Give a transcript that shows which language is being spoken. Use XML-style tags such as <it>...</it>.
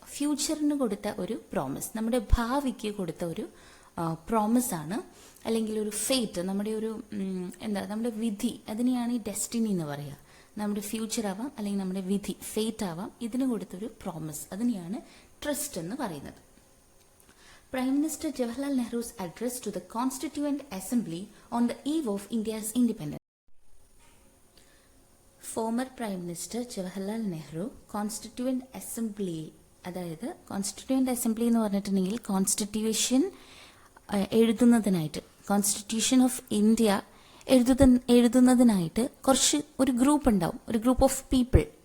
<ml>ഫ്യൂച്ചറിന് കൊടുത്ത ഒരു പ്രോമിസ്, നമ്മുടെ ഭാവിക്ക് കൊടുത്ത ഒരു പ്രോമിസ് ആണ്, അല്ലെങ്കിൽ ഒരു ഫേറ്റ്, നമ്മുടെ ഒരു നമ്മുടെ വിധി. അതിനെയാണ് ഈ ഡെസ്റ്റിനി എന്ന് പറയുക. നമ്മുടെ ഫ്യൂച്ചർ ആവാം, അല്ലെങ്കിൽ നമ്മുടെ വിധി, ഫേറ്റ് ആവാം. ഇതിന് കൊടുത്തൊരു പ്രോമിസ്, അതിനെയാണ് ട്രസ്റ്റ് എന്ന് പറയുന്നത്.</ml> <en>Prime Minister Jawaharlal Nehru's address to the Constituent Assembly on the eve of India's independence.</en> <ml>Former prime minister Jawaharlal Nehru constituent assembly, അതായത് കോൺസ്റ്റിറ്റ്യൂവന്റ് അസംബ്ലി എന്ന് പറഞ്ഞിട്ടുണ്ടെങ്കിൽ കോൺസ്റ്റിറ്റ്യൂഷൻ എഴുതുന്നതിനായിട്ട്, കോൺസ്റ്റിറ്റ്യൂഷൻ ഓഫ് ഇന്ത്യ എഴുതുന്നതിനായിട്ട് ഒരു ഗ്രൂപ്പ് ഉണ്ടാവും, ഒരു</ml> <en>Group of people.</en>